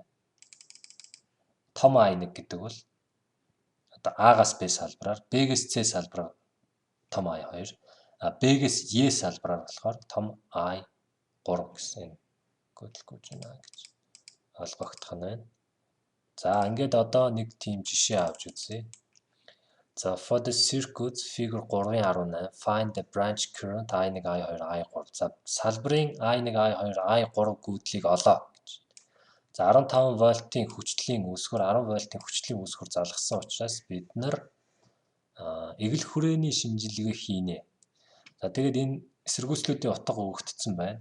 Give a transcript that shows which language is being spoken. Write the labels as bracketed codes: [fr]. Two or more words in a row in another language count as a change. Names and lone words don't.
[mn] Том I1 гэдэг бол одоо А-гаас Б салбараар, Б-гээс С салбараар том I2, Б-гээс Е салбараар болохоор том I3 гэсэн гүйдэл гүйж байна гэж ойлгогдох нь байна. За ингээд одоо нэг тийм жишээ авч үзье. [en] За for the circuit figure 3.18 find the branch current I1, I2, I3. [mn] За салбарын I1, I2, I3 гүйдлийг олоо гэж. За 15 вольтын хүчтлийн үүсгэр 10 вольтын хүчтлийн үүсгэр залгасан учраас бид нар эгэл хүрээний шинжилгээ хийнэ. За тэгээд энэ эсэргүүцлүүдийн утга өгөгдсөн байна.